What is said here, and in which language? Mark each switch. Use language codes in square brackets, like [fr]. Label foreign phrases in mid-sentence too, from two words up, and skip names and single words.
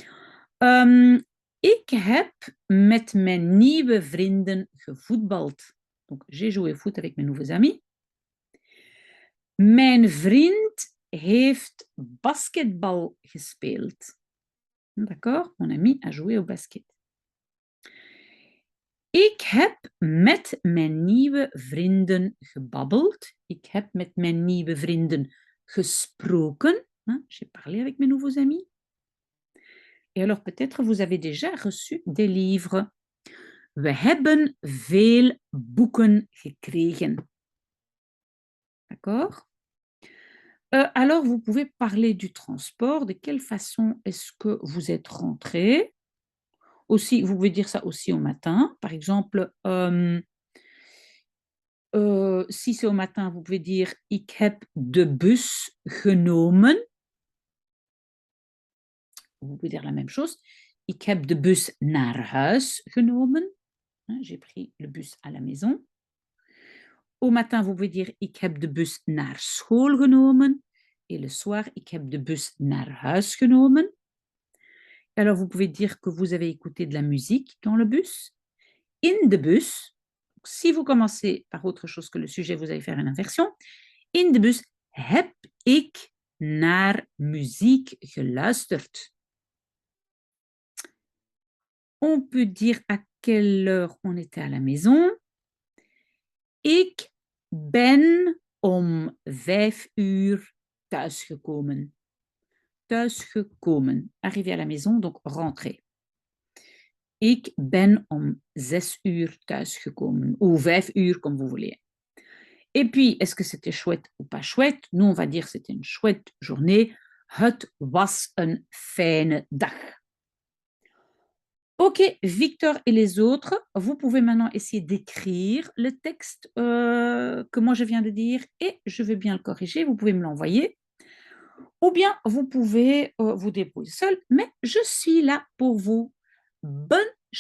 [nl] Ik heb met mijn nieuwe vrienden gevoetbald. [fr] Donc, j'ai joué au foot avec mes nouveaux amis. [nl] Mijn vriend heeft basketbal gespeeld. [fr] D'accord? Mon ami a joué au basket. [nl] Ik heb met mijn nieuwe vrienden gebabbeld. Ik heb met mijn nieuwe vrienden gesproken. [fr] J'ai parlé avec mes nouveaux amis. Et alors peut-être vous avez déjà reçu des livres. [nl] We hebben veel boeken gekregen. [fr] D'accord? Alors vous pouvez parler du transport. De quelle façon est-ce que vous êtes rentré? Aussi, vous pouvez dire ça aussi au matin. Par exemple, si c'est au matin, vous pouvez dire [nl] ik heb de bus genomen. [fr] Vous pouvez dire la même chose. [nl] Ik heb de bus naar huis genomen. [fr] J'ai pris le bus à la maison. Au matin, vous pouvez dire [nl] ik heb de bus naar school genomen. [fr] Et le soir, [nl] ik heb de bus naar huis genomen. [fr] Alors, vous pouvez dire que vous avez écouté de la musique dans le bus. [nl] In de bus. [fr] Si vous commencez par autre chose que le sujet, vous allez faire une inversion. [nl] In de bus heb ik naar muziek geluisterd. [fr] On peut dire à quelle heure on était à la maison. [nl] Ik ben om 5 uur thuisgekomen. Thuisgekomen. [fr] Arrivé à la maison, donc rentrer. [nl] Ik ben om 6 uur thuisgekomen. [fr] Ou [nl] 5 uur, [fr] comme vous voulez. Et puis, est-ce que c'était chouette ou pas chouette? Nous, on va dire que c'était une chouette journée. [nl] Het was een fijne dag. [fr] Ok, Victor et les autres, vous pouvez maintenant essayer d'écrire le texte que moi je viens de dire et je vais bien le corriger. Vous pouvez me l'envoyer. Ou bien vous pouvez vous débrouiller seul, mais je suis là pour vous.